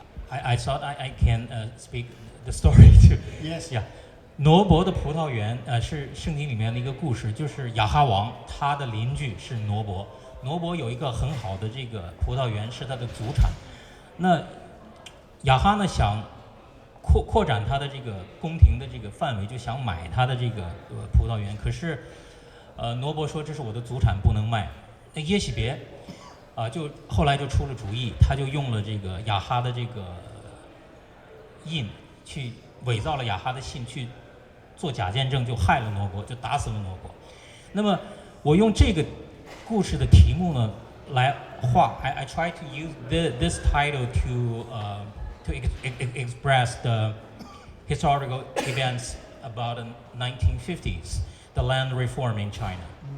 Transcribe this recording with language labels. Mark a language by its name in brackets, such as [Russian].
[English] I thought I can speak the story too. Yes. Yeah. [Chinese] 挪伯的葡萄园是圣经里面的一个故事，就是亚哈王他的邻居是挪伯，挪伯有一个很好的这个葡萄园是他的祖产。那雅哈呢想扩展他的这个宫廷的这个范围，就想买他的这个葡萄园。可是，罗伯说这是我的祖产，不能卖。那耶喜别，就后来就出了主意，他就用了这个雅哈的这个印，去伪造了雅哈的信，去做假见证，就害了罗伯，就打死了罗伯。那么我用这个故事的题目呢来画 [English] I try to use this title to express the historical events about the 1950s, the land reform in China.